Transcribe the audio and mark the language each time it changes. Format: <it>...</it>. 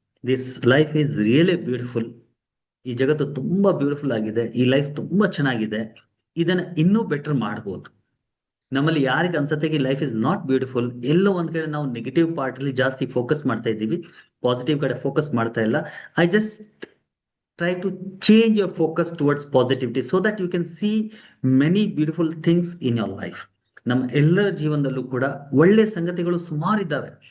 <en>This life is really beautiful.</en> <kn>ಈ ಜಗತ್ತು ತುಂಬಾ ಬ್ಯೂಟಿಫುಲ್ ಆಗಿದೆ. ಈ ಲೈಫ್ ತುಂಬಾ ಚೆನ್ನಾಗಿದೆ. ಇದನ್ನ ಇನ್ನೂ ಬೆಟರ್ ಮಾಡ್ಬೋದು. ನಮ್ಮಲ್ಲಿ ಯಾರಿಗೆ ಅನ್ಸತ್ತೆ</kn> <en>life is not beautiful,</en> <kn>ಎಲ್ಲೋ ಒಂದ್ ಕಡೆ ನಾವು ನೆಗೆಟಿವ್ ಪಾರ್ಟ್ ಅಲ್ಲಿ ಜಾಸ್ತಿ ಫೋಕಸ್ ಮಾಡ್ತಾ ಇದ್ದೀವಿ, ಪಾಸಿಟಿವ್ ಕಡೆ ಫೋಕಸ್ ಮಾಡ್ತಾ ಇಲ್ಲ.</kn> <en>I just try to change your focus towards positivity so that you can see many beautiful things in your life.</en> <kn>ನಮ್ಮ ಎಲ್ಲರ ಜೀವನದಲ್ಲೂ ಕೂಡ ಒಳ್ಳೆ ಸಂಗತಿಗಳು ಸುಮಾರು ಇದ್ದಾವೆ.</kn>